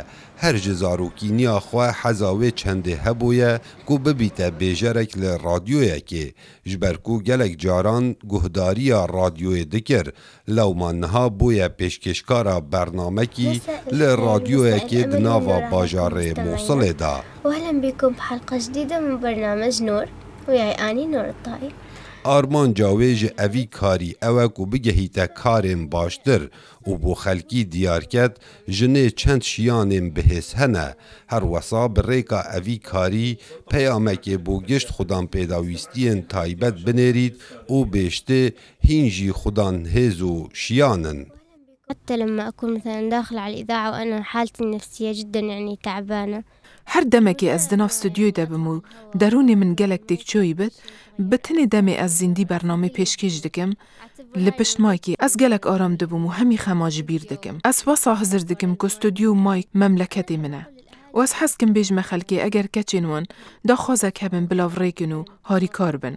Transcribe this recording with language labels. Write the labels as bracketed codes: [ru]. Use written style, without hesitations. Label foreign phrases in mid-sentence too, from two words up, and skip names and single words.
[ku] Her ji zarokîniya xwe heza wê çendê hebûye ku bibîte bêjerek li radyoyekê. Ji ber ku gelek caran guhdariya radyoyê dikir, lewma niha bûye pêşkêşkara bernamekî li radyoyekê di nava bajarê Mosulê da. [ar] وأهلا بكم بحلقة جديدة من برنامج نور وياي أني نور الطائي. [ku] Armanca wê ji evî karî ew e ku bigehîte karên baştir û bo xelkî diyarket jinê çend şiyanên bihês hene. Her wesa bi rêka evî karî peyamekê bo gişt xudan pêdawîstiyên taybet binêrît û bêştê hîn jî xudan hêz û şiyanin. [ar] حتى لما أكون مثلا داخل على الإذاعة وأنا حالتي النفسية جدا يعني تعبانة. [ku] هر دمekê ez di nav stüdyoyê de bim û derûnê min gelek têkçoyî bit, bi tinê demê ez zîndî bername pêşkêş dikim, li pişt maykê ez gelek aram dibûm û hemî xema ji bîr dikim. Ez wesa hizir dikim ku stüdyo û mayk memleketê min e. û ez hez kim bêjme xelkê eger keçên wan daxwazek hebin bilav rêkin û harîkar bin.